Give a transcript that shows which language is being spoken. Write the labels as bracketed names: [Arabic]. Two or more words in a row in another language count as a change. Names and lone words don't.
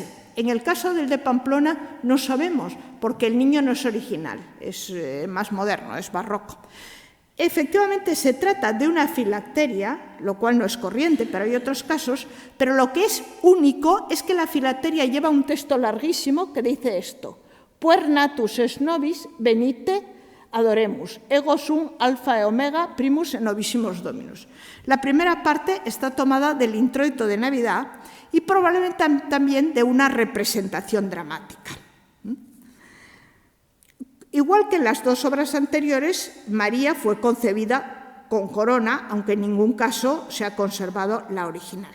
[Spanish] En el caso del de Pamplona no sabemos, porque el niño no es original, es más moderno, es barroco. Efectivamente, se trata de una filacteria, lo cual no es corriente, pero hay otros casos, pero lo que es único es que la filacteria lleva un texto larguísimo que dice esto: [Latin] Puer natus es nobis, venite, adoremus, ego sum alfa e omega, primus et novissimus dominus. [Spanish] La primera parte está tomada del introito de Navidad y probablemente también de una representación dramática. Igual que en las 2 obras anteriores, María fue concebida con corona, aunque en ningún caso se ha conservado la original.